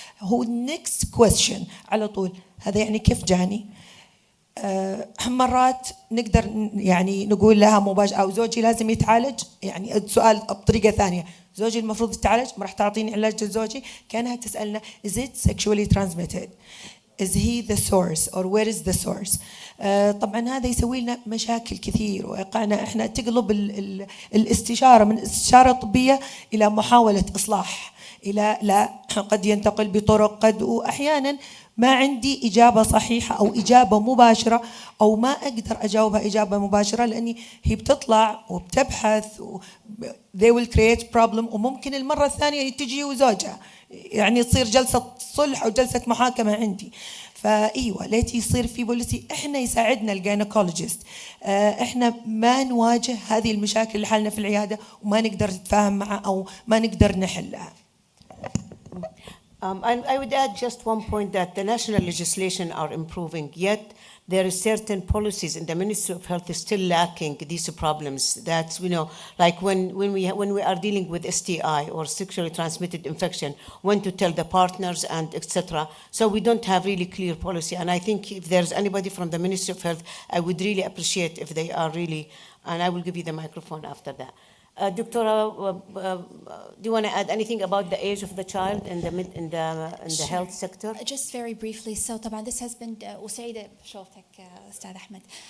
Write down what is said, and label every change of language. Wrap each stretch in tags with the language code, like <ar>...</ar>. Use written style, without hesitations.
<ar>هو</ar> <en>next question</en> <ar>على طول، هذا يعني كيف جاني؟ مرات نقدر يعني نقول لها مباشرة أو زوجي لازم يتعالج. يعني السؤال بطريقة ثانية، زوجي المفروض يتعالج، ما راح تعطيني علاج لزوجي؟ كانها تسألنا</ar> <en>is it sexually transmitted? Is he the source or where is the source?</en> <ar>طبعا هذا يسوي لنا مشاكل كثير ويقعنا احنا تقلب الاستشارة من استشارة طبية إلى محاولة إصلاح، إلى لا قد ينتقل بطرق قد، وأحيانا ما عندي إجابة صحيحة أو إجابة مباشرة، أو ما أقدر أجاوبها إجابة مباشرة لأني هي بتطلع وبتبحث</ar> <en>they will create problem،</en> <ar>وممكن المرة الثانية تجي وزوجها يعني تصير جلسة صلح أو جلسة محاكمة عندي. فأيوة ليتي يصير في بوليسي إحنا يساعدنا الجاينيكولوجيست، إحنا ما نواجه هذه المشاكل لحالنا في العيادة وما نقدر نتفاهم معها أو ما نقدر نحلها.</ar> <en>And I would add just one point that the national legislation are improving, yet there are certain policies in the Ministry of Health is still lacking these problems. That's, like when we are dealing with STI or sexually transmitted infection, when to tell the partners and etc. So we don't have really clear policy. And I think if there's anybody from the Ministry of Health, I would really appreciate if they are really, and I will give you the microphone after that. Doctora, do you want to add anything about the age of the child in the health sector? Just very briefly. So</en> <ar>طبعا</ar> <en>this has been</en> <ar>وسعيدة بشوفتك أستاذ أحمد.</ar>